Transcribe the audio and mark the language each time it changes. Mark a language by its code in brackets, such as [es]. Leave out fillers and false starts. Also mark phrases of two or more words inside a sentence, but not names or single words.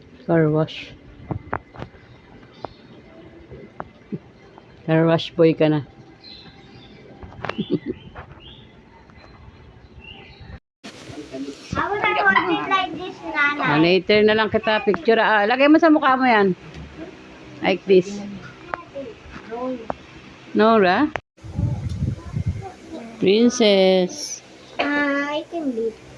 [en] Car wash. Car wash boy [tl] ka na. [en] I wanna hold it like this, Nana. [tl] Later na lang kita picture. Lagay mo sa mukha mo yan. [en] Like this. Nora? Princess. I can leave.